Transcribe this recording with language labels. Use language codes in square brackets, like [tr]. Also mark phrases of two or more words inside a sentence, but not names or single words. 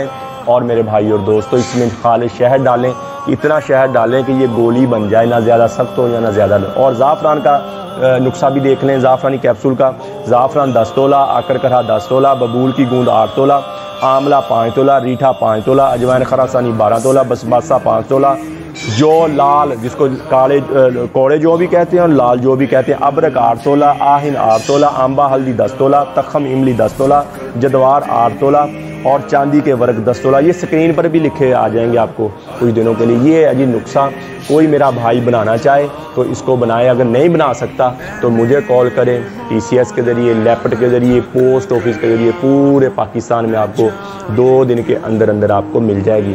[ur] اور میرے بھائی اور دوستوں، اس میں خالی شہد ڈالیں، اتنا شہد ڈالیں کہ یہ گولی بن جائے، نہ زیادہ سخت ہو یا نہ زیادہ. اور زعفران کا نسخہ بھی دیکھ لیں، زعفرانی کیپسول کا. زعفران 10 تولہ، آکر کرہا 10 تولہ، ببول کی گوند 8 تولہ، آملہ 5 تولہ، ریٹھا 5 تولہ، اجوائن خراسانی 12 تولہ، بسباسہ 5 تولہ، جو لال جس کو کوڑے جو بھی کہتے ہیں اور لال جو بھی کہتے ہیں, ابرک 8 تولہ، آہن 8 تولہ، آنبا ہلدی 10 تولہ، تخم املی 10 تولہ، جدوار 8 تولہ اور چاندی کے ورق 10 تولہ. یہ اسکرین پر بھی لکھے آ جائیں گے آپ کو کچھ دنوں کے لیے. یہ ہے جی نسخہ. کوئی میرا بھائی بنانا چاہے تو اس کو بنائے، اگر نہیں بنا سکتا تو مجھے کال کریں. TCS کے ذریعے، لیپٹ کے ذریعے, [en] post office [ur] کے ذریعے پورے پاکستان میں آپ کو 2 دن کے اندر اندر آپ کو مل جائے گی.